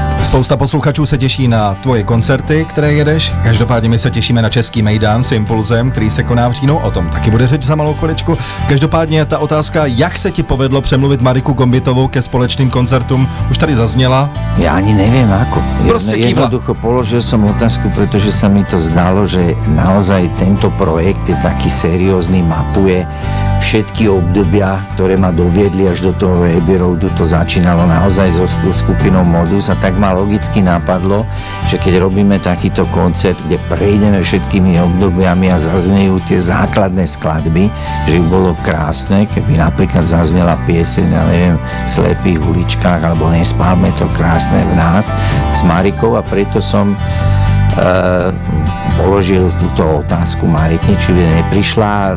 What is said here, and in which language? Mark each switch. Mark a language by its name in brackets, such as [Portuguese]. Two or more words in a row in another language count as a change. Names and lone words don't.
[Czech] Spousta posluchačů se těší na tvoje koncerty, které jedeš. Každopádně my se těšíme na Český Mejdán s Impulzem, který se koná v říjnu. O tom taky bude řeč za malou chviličku. Každopádně ta otázka, jak se ti povedlo přemluvit Mariku Gombitovou ke společným koncertům, už tady zazněla. [Slovak] Ja ani neviem ako. Jednoducho položil som otázku, pretože sa mi to zdalo, že naozaj tento projekt je taký seriózny, mapuje všetky všetky obdobia, ktoré ma doviedli až do toho Abbey Roadu, to začínalo naozaj so skupinou Modus a tak ma logicky napadlo, že keď robíme takýto koncert, kde prejdeme všetkými obdobiami a zaznejú tie základné skladby, že by bolo krásne, keby napríklad zaznela pieseň, ja neviem, v Slepých uličkách alebo Nespálme to krásne v nás s Marikou, a preto som položil túto otázku Marike, či by neprišla.